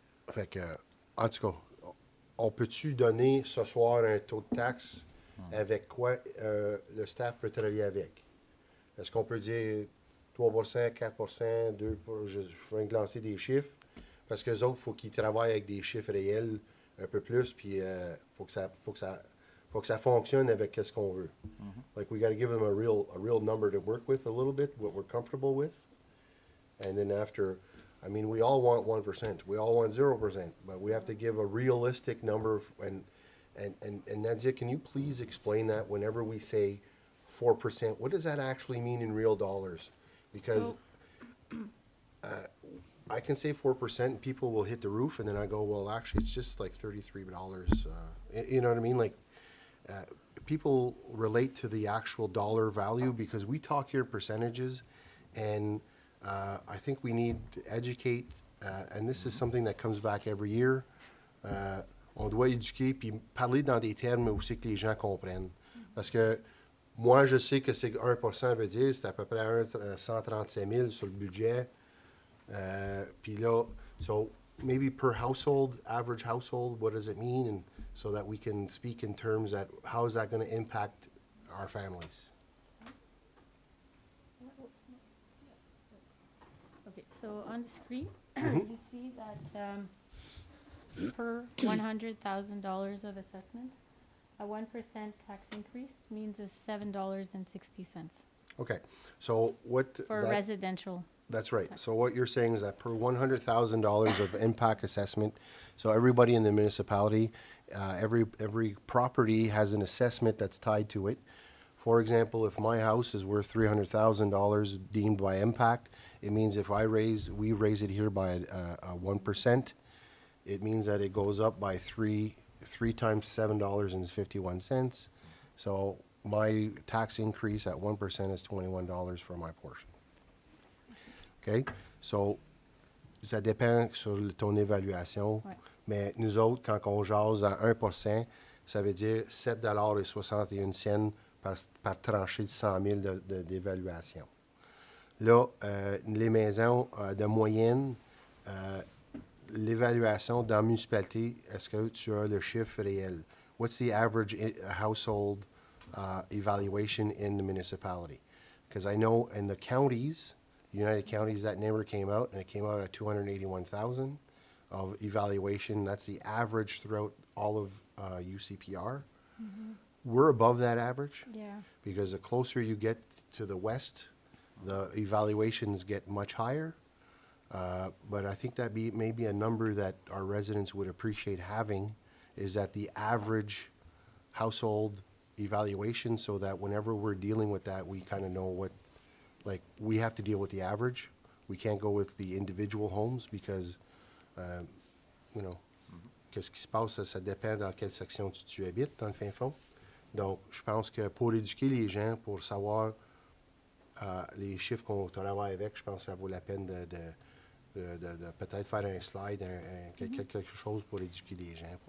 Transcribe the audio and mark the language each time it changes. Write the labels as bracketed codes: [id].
[fr] Fait que, en tout cas, on peut-tu donner ce soir un taux de taxe avec quoi le staff peut travailler avec? Est-ce qu'on peut dire 3 4 2 je vais lancer des chiffres, parce qu'eux autres, il faut qu'ils travaillent avec des chiffres réels un peu plus, puis faut que ça fonctionne avec ce qu'on veut. [en] Like, we got to give them a real number to work with a little bit, what we're comfortable with. And then after, I mean, we all want 1%, we all want 0%, but we have to give a realistic number. And Nadia, can you please explain that whenever we say 4%, what does that actually mean in real dollars? Because I can say 4%, and people will hit the roof, and then I go, well, actually, it's just like $33. You know what I mean? Like, people relate to the actual dollar value because we talk here percentages, and I think we need to educate, and this is something that comes back every year. [fr] On doit éduquer puis parler dans des termes aussi que les gens comprennent. Parce que moi, je sais que c'est 1% veut dire c'est à peu près 135 000 sur le budget. Puis là, [en] so maybe per household, average household, what does it mean? And so that we can speak in terms that how is that going to impact our families? Okay, so on the screen, you see that per $100,000 of assessment, a 1% tax increase means a $7.60 Okay, so what... for residential. That's right. So what you're saying is that per $100,000 of impact assessment, so everybody in the municipality, every property has an assessment that's tied to it. For example, if my house is worth $300,000 deemed by impact, it means if we raise it here by a 1%, it means that it goes up by three times $7.51. So my tax increase at 1% is $21 for my portion. OK? [fr] So, ça dépend sur ton évaluation. Ouais. Mais nous autres, quand on jase à 1%, ça veut dire 7,61 par tranchée de 100 000 d'évaluation. Là, les maisons de moyenne, l'évaluation dans la municipalité, est-ce que tu as le chiffre réel? [en] What's the average household evaluation in the municipality? Because I know in the counties, United Counties, that number came out, and it came out at 281,000 of evaluation. That's the average throughout all of UCPR. Mm-hmm. We're above that average. Yeah. Because the closer you get to the west, the evaluations get much higher. But I think that may be a number that our residents would appreciate having, is that the average household evaluation, so that whenever we're dealing with that, we kind of know what, like, we have to deal with the average. We can't go with the individual homes because, you know, [fr] qu'est-ce qui se passe, ça dépend dans quelle section tu habites, dans le fin fond. Donc, je pense que pour éduquer les gens, pour savoir les chiffres qu'on travaille avec, je pense que ça vaut la peine de peut-être faire un slide, quelque chose pour éduquer les gens.